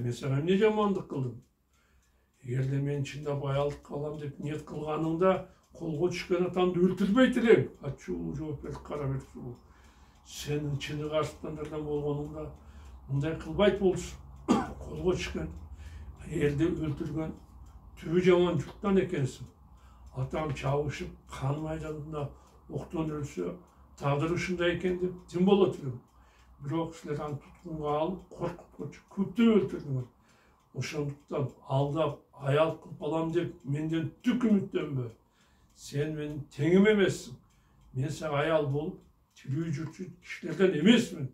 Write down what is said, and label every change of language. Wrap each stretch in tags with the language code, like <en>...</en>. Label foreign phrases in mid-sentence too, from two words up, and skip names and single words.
<ky>Мен сага эмне жамандык кылдым? Эгерде мен чындап аялдыкка алам деп ниет кылганыңда колго түшкөн атамды өлтүрбейт элең. Ачуу жооп берди Карабөрк. Сенин чыны каршыландардан болгонуңда мындай кылбайт болчу. Колго түшкөн элди өлтүргөн түбү жаман журттан экенсиң. Атам чабышып, қан майданында оқтан өлсе, тағдыры ушундай экен деп тим болот элем. Бирок силер аны туткунга алып, коркуткучу көптөп өлтүрдүңөр. Ошондуктан алдап, аял кылып алам деп менден түк үмүттөнбө. Сен менин теңим эмессиң. Мен сага аял болуп, тирүү жүрчү кишилерден эмесмин.</ky>